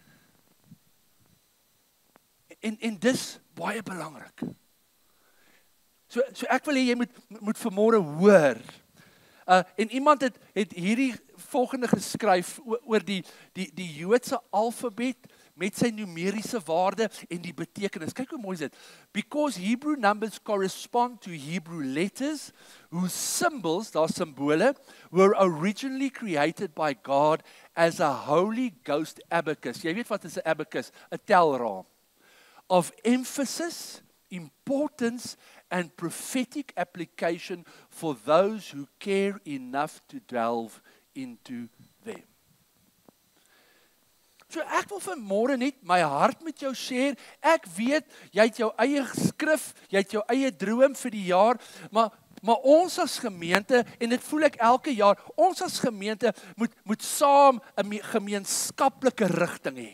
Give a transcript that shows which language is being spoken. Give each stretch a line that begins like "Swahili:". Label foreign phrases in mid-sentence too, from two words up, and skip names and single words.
Afrikaans: En dis baie belangrik. So ek wil hê jy moet vanmôre hoor. En iemand het hierdie volgende geskryf oor die Joodse alfabet met sy numeriese waarde en die betekenis. Kyk hoe mooi is dit.
English: Because Hebrew numbers correspond to Hebrew letters, whose symbols,
Afrikaans: daar simbole,
English: were originally created by God as a Holy Ghost abacus.
Afrikaans: Jy weet wat is 'n abacus? 'n telraam.
English: Of emphasis, importance, and prophetic application for those who care enough to delve into them.
Afrikaans: So ek wil vanmôre net my hart met jou share. Ek weet, jy het jou eie skrif, jy het jou eie droom vir die jaar, maar ons as gemeente, en dit voel ek elke jaar, ons as gemeente moet saam 'n gemeenskaplike rigting hê.